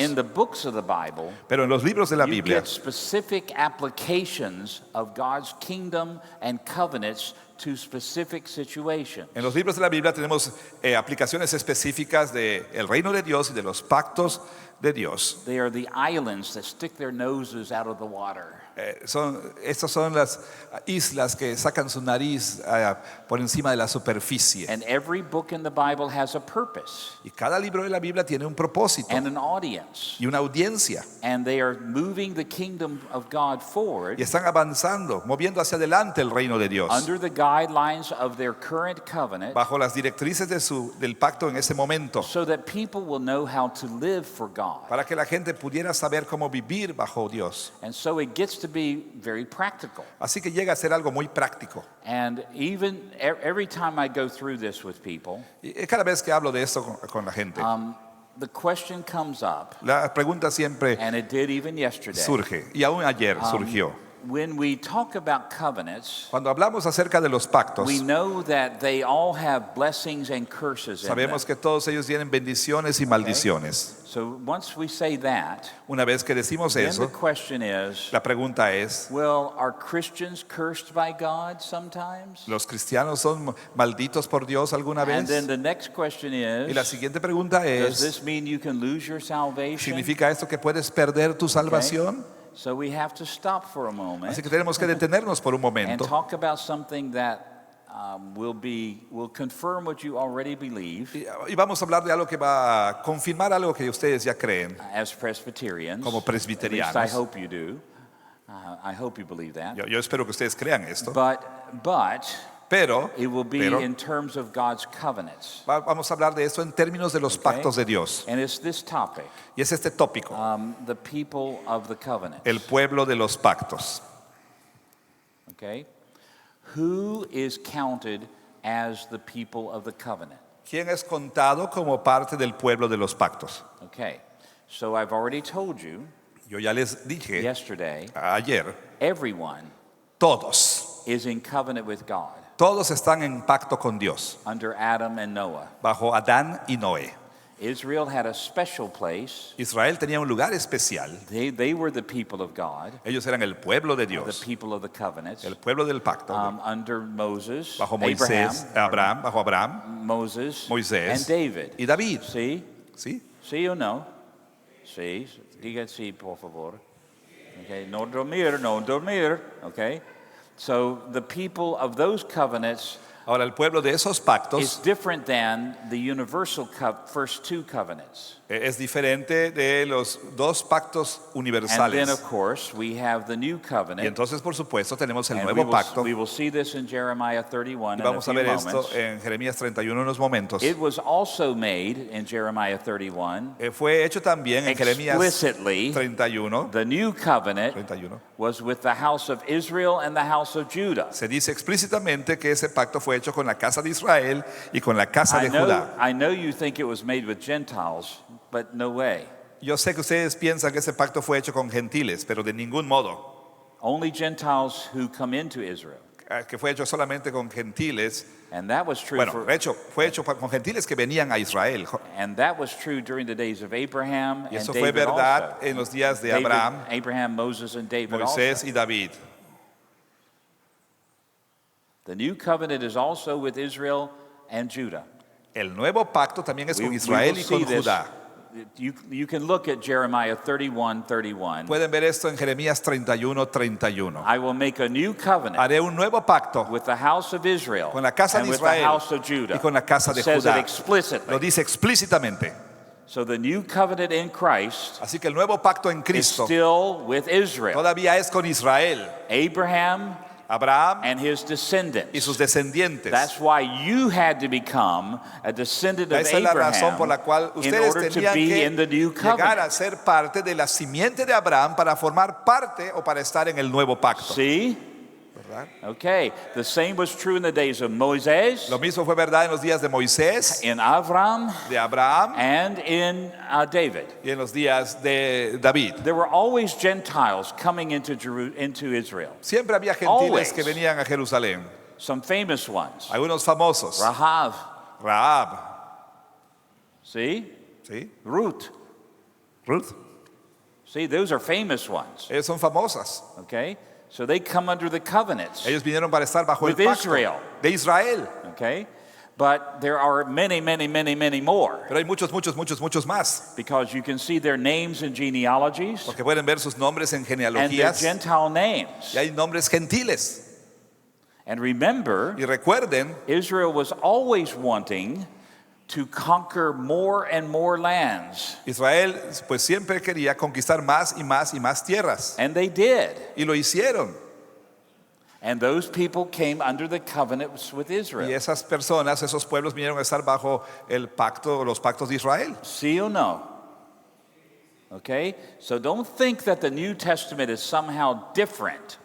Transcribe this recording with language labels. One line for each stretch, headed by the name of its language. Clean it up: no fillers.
English: in the books of the Bible,
Spanish: Pero en los libros de la
English: you
Spanish: Biblia
English: get specific applications of God's kingdom and covenants to specific situations.
Spanish: En los libros de la Biblia tenemos aplicaciones específicas del reino de Dios y de los pactos de Dios.
English: They are the islands that stick their noses out of the water.
Spanish: Estas son las islas que sacan su nariz por encima de la superficie.
English: And every book in the Bible has a purpose
Spanish: Y cada libro de la Biblia tiene un propósito
English: and an audience.
Spanish: y una audiencia.
English: And they are moving the kingdom of God forward
Spanish: Y están avanzando, moviendo hacia adelante el reino de Dios.
English: under the guidelines of their current covenant,
Spanish: Bajo las directrices del pacto en ese momento.
English: so that people will know how to live for God.
Spanish: Para que la gente pudiera saber cómo vivir bajo Dios.
English: And so it gets to be very practical.
Spanish: Así que llega a ser algo muy práctico.
English: And even every time I go through this with people,
Spanish: Y cada vez que hablo de esto con la gente,
English: the question comes up,
Spanish: la pregunta siempre
English: and it did even yesterday.
Spanish: surge. Y aún ayer surgió.
English: When we talk about covenants,
Spanish: Cuando hablamos acerca de los pactos,
English: we know that they all have blessings and curses in them.
Spanish: sabemos que todos ellos tienen bendiciones y maldiciones.
English: So once we say that,
Spanish: Una vez que decimos
English: then the
Spanish: eso,
English: question is,
Spanish: la pregunta es,
English: well, are Christians cursed by God sometimes?
Spanish: ¿los cristianos son malditos por Dios alguna
English: And then the next question
Spanish: Y la
English: is,
Spanish: siguiente pregunta
English: does
Spanish: es,
English: this mean you can lose your salvation?
Spanish: ¿significa esto que puedes perder tu salvación?
English: So we have to stop for a moment
Spanish: Así que tenemos que detenernos por un
English: and
Spanish: momento
English: talk about something that will confirm what you already believe
Spanish: y vamos a hablar de algo que va a confirmar algo que ustedes ya creen.
English: as Presbyterians.
Spanish: Como
English: At least
Spanish: presbiterianos.
English: I hope you do. I hope you believe that.
Spanish: Yo espero que ustedes crean esto.
English: But
Spanish: Pero,
English: it will be
Spanish: pero
English: in terms of God's covenants.
Spanish: vamos a hablar de esto en términos de los
English: Okay?
Spanish: pactos de Dios.
English: And it's this topic,
Spanish: Y es este tópico,
English: the people of the covenant.
Spanish: el pueblo de los pactos.
English: Okay? Who is counted as the people of the covenant?
Spanish: ¿Quién es contado como parte del pueblo de los pactos?
English: Okay. So I've already told you
Spanish: Yo ya les dije
English: yesterday,
Spanish: ayer,
English: everyone
Spanish: todos
English: is in covenant with God
Spanish: están en pacto con Dios,
English: under Adam and Noah.
Spanish: bajo Adán y Noé.
English: Israel had a special place.
Spanish: Israel tenía un lugar especial.
English: They were the people of God,
Spanish: Ellos eran el pueblo de
English: the
Spanish: Dios,
English: people of the covenants,
Spanish: el pueblo del pacto,
English: under Moses,
Spanish: bajo Moisés, bajo Abraham,
English: Moses,
Spanish: Moisés
English: and David.
Spanish: y David.
English: See?
Spanish: ¿Sí? Sí o no? Sí. Diga sí, por favor. Okay. No dormir, no dormir. Okay.
English: So the people of those covenants
Spanish: Ahora, el pueblo de esos
English: is
Spanish: pactos
English: different than the universal first two covenants.
Spanish: es diferente de los dos pactos
English: And then,
Spanish: universales.
English: of course, we have the new
Spanish: Y
English: covenant.
Spanish: entonces, por supuesto, tenemos el
English: And
Spanish: nuevo pacto.
English: we will see this in Jeremiah 31
Spanish: Y
English: in a
Spanish: vamos a
English: few
Spanish: ver esto
English: moments.
Spanish: en Jeremías 31 en unos momentos.
English: It was also made in Jeremiah 31
Spanish: Fue hecho también en Jeremías
English: explicitly.
Spanish: 31.
English: The new covenant
Spanish: 31.
English: was with the house of Israel and the house of Judah.
Spanish: Se dice explícitamente que ese pacto fue hecho con la casa de Israel y con la casa de Judá.
English: I know you think it was made with Gentiles, but no way.
Spanish: Yo sé que ustedes piensan que ese pacto fue hecho con gentiles, pero de ningún modo.
English: Only Gentiles who come into Israel.
Spanish: Que fue hecho solamente con gentiles.
English: And that was true
Spanish: Bueno, fue hecho con gentiles que venían a Israel.
English: and that was true during the days of Abraham
Spanish: Y
English: and
Spanish: eso fue
English: David
Spanish: verdad
English: also.
Spanish: en los días de David, Abraham,
English: Abraham, Moses, and David
Spanish: Moisés
English: also.
Spanish: y David.
English: The new covenant is also with Israel and Judah.
Spanish: El nuevo pacto también es con
English: We
Spanish: Israel
English: will
Spanish: y con
English: see this.
Spanish: Judá.
English: You can look at Jeremiah 31:31.
Spanish: Pueden ver esto en Jeremías 31:31.
English: I will make a new covenant
Spanish: Haré un nuevo pacto
English: with the house of Israel
Spanish: con la casa
English: and
Spanish: de
English: with the
Spanish: Israel
English: house of Judah.
Spanish: y con la casa de
English: It says
Spanish: Judá.
English: it explicitly.
Spanish: Lo dice explícitamente.
English: So the new covenant in Christ
Spanish: Así que el nuevo pacto en
English: is
Spanish: Cristo
English: still with Israel,
Spanish: todavía es con Israel,
English: Abraham
Spanish: Abraham
English: and his
Spanish: y
English: descendants.
Spanish: sus descendientes.
English: That's why you had to become a descendant of
Spanish: Esa es la razón por la cual
English: Abraham in
Spanish: ustedes
English: order to
Spanish: tenían
English: be
Spanish: que
English: in the new
Spanish: llegar
English: covenant.
Spanish: a ser parte de la simiente de Abraham para formar parte o para estar en el nuevo pacto.
English: See?
Spanish: ¿Verdad?
English: Okay. The same was true in the days of Moses,
Spanish: Lo mismo fue verdad en los días de Moisés,
English: in Avram,
Spanish: de Abraham
English: and in David.
Spanish: y en los días de David.
English: There were always Gentiles coming into Israel.
Spanish: Siempre había
English: Always.
Spanish: gentiles que venían a Jerusalén.
English: Some famous ones.
Spanish: Algunos famosos.
English: Rahab.
Spanish: Rahab,
English: See?
Spanish: ¿sí?
English: Ruth.
Spanish: Ruth.
English: See, those are famous ones.
Spanish: Ellos son famosas.
English: Okay? So they come under the covenants.
Spanish: Ellos vinieron para estar bajo el
English: With
Spanish: pacto
English: Israel.
Spanish: de Israel.
English: Okay? But there are many, many, many, many more.
Spanish: Pero hay muchos más.
English: Because you can see their names in genealogies
Spanish: Porque pueden ver sus nombres en
English: and their
Spanish: genealogías.
English: Gentile names.
Spanish: Y hay nombres gentiles.
English: And remember,
Spanish: Y recuerden,
English: Israel was always wanting to conquer more and more lands.
Spanish: Israel pues siempre quería conquistar más y más y más tierras.
English: And they did.
Spanish: Y lo hicieron.
English: And those people came under the covenants with
Spanish: Y
English: Israel.
Spanish: esas personas, esos pueblos vinieron a estar bajo el pacto, los pactos de Israel.
English: See or no? Okay? So don't think that the New Testament is somehow different.